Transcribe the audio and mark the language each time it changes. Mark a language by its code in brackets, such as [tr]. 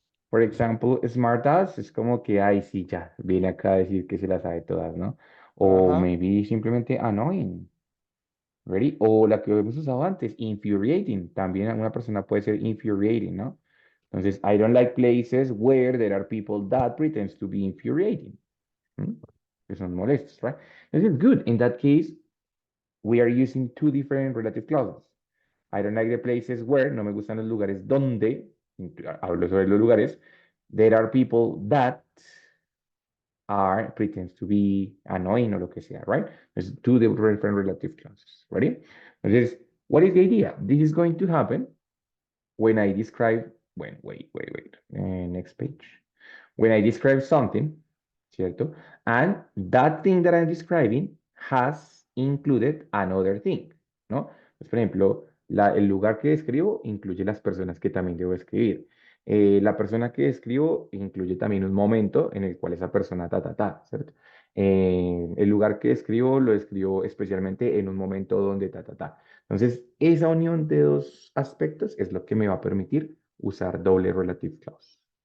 [en] for example, [es] smart ass es como que, ay, sí, ya, viene acá a decir que se las sabe todas, ¿no? O ajá, maybe simplemente annoying, ¿ready? O la que hemos usado antes, infuriating. También una persona puede ser infuriating, ¿no? [en] Entonces, I don't like places where there are people that pretends to be infuriating. ¿Mm? [es] Que son molestos, [en] right? This is good. In that case, we are using two different relative clauses. I don't like the places where, [es] no me gustan los lugares donde, hablo sobre los lugares, [en] there are people that are, pretends to be annoying [es] o lo que sea, [en] right? There's two different relative clauses, ready? [es] Entonces, [en] what is the idea? This is going to happen when I describe, wait, next page. When I describe something, [es] ¿cierto? [en] And that thing that I'm describing has included another thing, ¿no? [es] Pues, por ejemplo, el lugar que describo incluye las personas que también debo escribir. La persona que describo incluye también un momento en el cual esa persona ¿cierto? El lugar que describo lo escribo especialmente en un momento donde Entonces, esa unión de dos aspectos es lo que me va a permitir usar doble relative clause.